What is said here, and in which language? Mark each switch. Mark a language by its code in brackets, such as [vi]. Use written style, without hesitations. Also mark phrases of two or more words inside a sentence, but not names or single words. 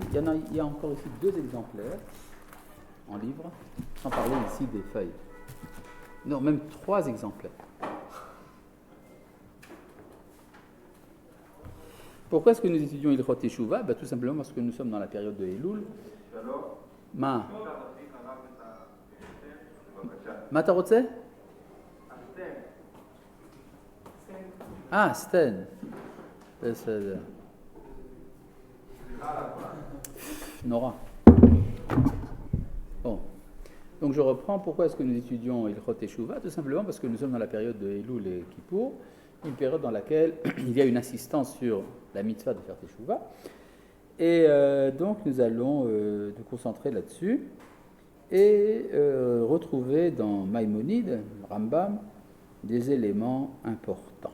[fr] Il y a encore ici 2 exemplaires en livre, sans parler ici des feuilles. Non, même 3 exemplaires. Pourquoi est-ce que nous étudions [he] הלכות תשובה? [fr] Tout simplement parce que nous sommes dans la période de Elul. [he] מה אתה רוצה? סטן. בסדר. נורא. [fr] Bon. Donc je reprends. Pourquoi est-ce que nous étudions [he] הלכות תשובה? [fr] Tout simplement parce que nous sommes dans la période de Elul et Kippour, une période dans laquelle il y a une insistance sur la mitzvah de faire Teshuvah. Et donc nous allons nous concentrer là-dessus et retrouver dans Maïmonide, Rambam, des éléments importants.